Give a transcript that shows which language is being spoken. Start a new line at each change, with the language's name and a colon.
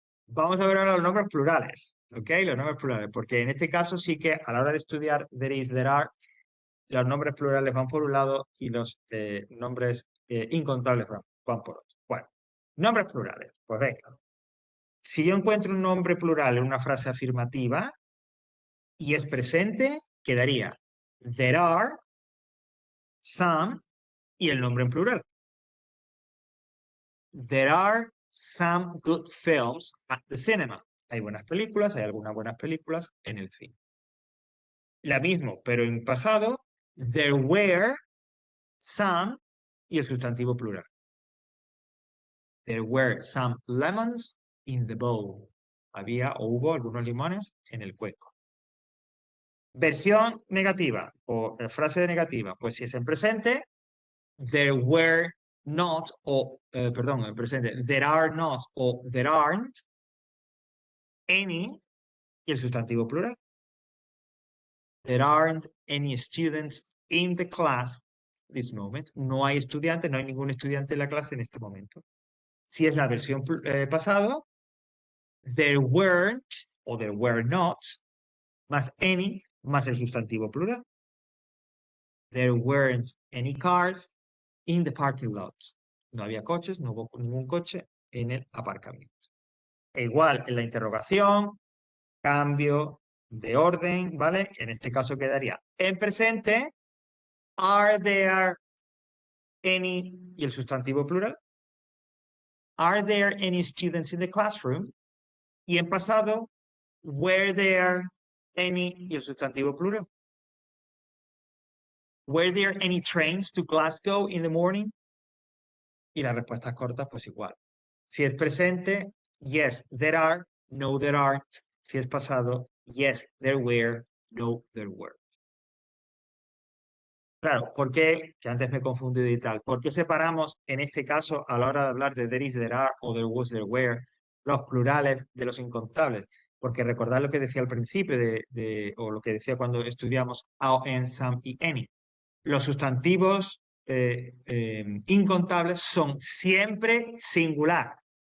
Spanish: Vamos a ver ahora los nombres plurales, ¿ok? Los nombres plurales, porque en este caso sí que a la hora de estudiar there is, there are, los nombres plurales van por un lado y los nombres incontables van por otro. Bueno, nombres plurales, pues venga. Si yo encuentro un nombre plural en una frase afirmativa y es presente, quedaría there are, some y el nombre en plural.
English: There are some good films at the cinema.
Spanish: Hay buenas películas, hay algunas buenas películas en el cine. La misma, pero en pasado, there were some y el sustantivo plural.
English: There were some lemons in the bowl.
Spanish: Había o hubo algunos limones en el cuenco. Versión negativa o frase negativa, pues si es en presente, there were not o, perdón, en presente, there are not o there aren't any y el sustantivo plural.
English: There aren't any students in the class this moment.
Spanish: No hay estudiantes, no hay ningún estudiante en la clase en este momento. Si es la versión pasado, there weren't o there were not más any más el sustantivo plural.
English: There weren't any cars in the parking lot.
Spanish: No había coches, no hubo ningún coche en el aparcamiento. E igual en la interrogación, cambio de orden, ¿vale? En este caso quedaría en presente, are there any, y el sustantivo plural.
English: Are there any students in the classroom?
Spanish: Y en pasado,
English: were there any,
Spanish: y el sustantivo plural.
English: Were there any trains to Glasgow in the morning?
Spanish: Y las respuestas cortas, pues igual. Si es presente, yes, there are, no, there aren't. Si es pasado, yes, there were, no, there were. Claro, ¿por qué? Que antes me he confundido y tal. ¿Por qué separamos, en este caso, a la hora de hablar de there is, there are o there was, there were, los plurales de los incontables? Porque recordad lo que decía al principio o lo que decía cuando estudiamos AN, SAM y ANY. Los sustantivos incontables son siempre singular.